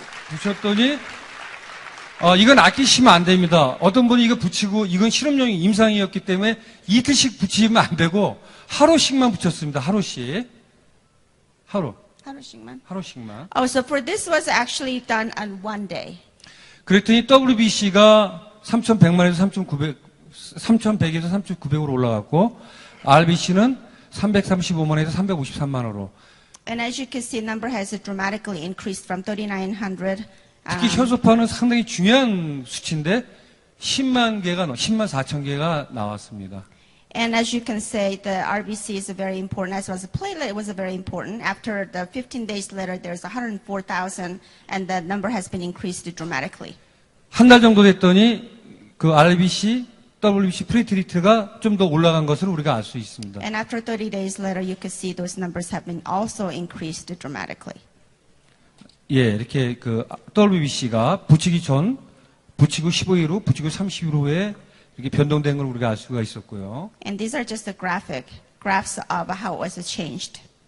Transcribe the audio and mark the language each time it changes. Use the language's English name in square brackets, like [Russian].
[Korean] 붙였더니 이건 아끼시면 안 됩니다. 어떤 분이 이거 붙이고 이건 실험용 임상이었기 때문에 이틀씩 붙이면 안 되고 하루씩만 붙였습니다. 하루씩. 하루씩만. [English] Oh, so for this was actually done on one day. [Korean] 그랬더니 WBC가 3,100만에서 3,100에서 3,900으로 올라갔고 RBC는 335만에서 353만으로. [English] And as you can see, number has dramatically increased from 3,900. [Korean] 특히 혈소판은 상당히 중요한 수치인데 10만 4천 개가 나왔습니다. [English] And as you can say, the RBC is very important, as well as the platelet was very important. After the 15 days later, there's 104,000, and the number has been increased dramatically. [Korean] 한 달 정도 됐더니 그 RBC, WBC 프리트리트가 좀 더 올라간 것을 우리가 알 수 있습니다. [English] And after 30 days later, you can see those numbers have been also increased dramatically. [Korean] 예, 이렇게 그 WBC가 붙이기 전, 붙이고 15일 후, 붙이고 30일 후에 이렇게 변동된 걸 우리가 알 수가 있었고요. [English] And these are just the graphs of how it was changed.